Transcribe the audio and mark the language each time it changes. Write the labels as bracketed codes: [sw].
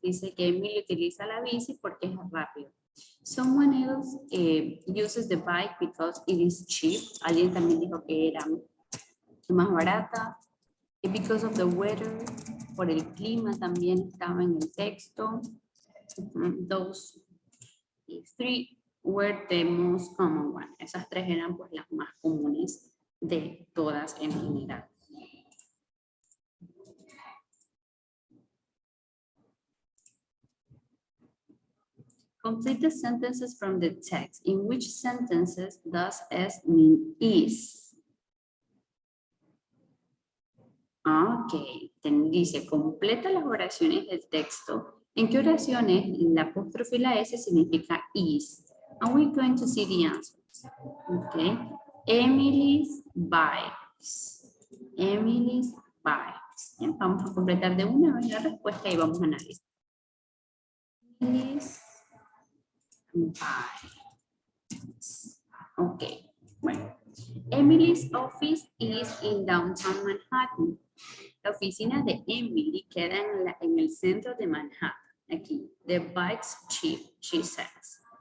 [es] Dice que Emily utiliza la bici porque es rápido. [en] Someone else uses the bike because it is cheap. [es] Alguien también dijo que era más barata. [en] Because of the weather, [es] por el clima también estaba en el texto. [en] Those three were the most common ones. [es] Esas tres eran pues las más comunes de todas en general. [en] Complete the sentences from the text. In which sentences does S mean is? [es] Ok, dice, completa las oraciones del texto. ¿En qué oraciones la apóstrofe la S significa is? [en] And we're going to see the answers. Ok, Emily's bikes. Emily's bikes. [es] Bien, vamos a completar de una vez la respuesta y vamos a analizar. [en] Emily's bikes. [es] Ok, bueno. [en] Emily's office is in downtown Manhattan. [es] La oficina de Emily queda en el centro de Manhattan. [en] Aquí, the bike's cheap, she says.